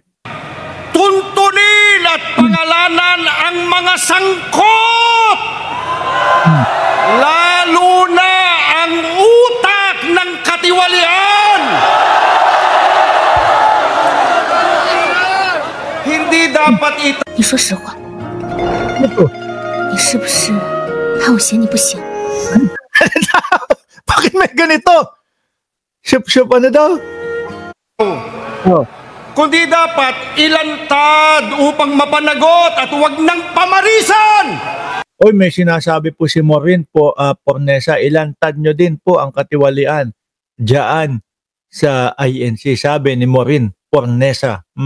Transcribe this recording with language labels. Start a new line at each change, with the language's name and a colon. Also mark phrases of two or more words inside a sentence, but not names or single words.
Filipino: Tuntunin at pangalanan ang mga sangkot! Lalo na ang utak ng katiwalian! Hindi dapat ito...
Chinese: 你说实话，你是不是怕我嫌你不行？
Filipino: Bakit may ganito? Ship ano daw? Kundi dapat ilantad upang mapanagot at huwag nang pamarisan! Oy, may sinasabi po si Maureen po, Pornesa, ilantad nyo din po ang katiwalian diyan sa INC, sabi ni Maureen Pornesa.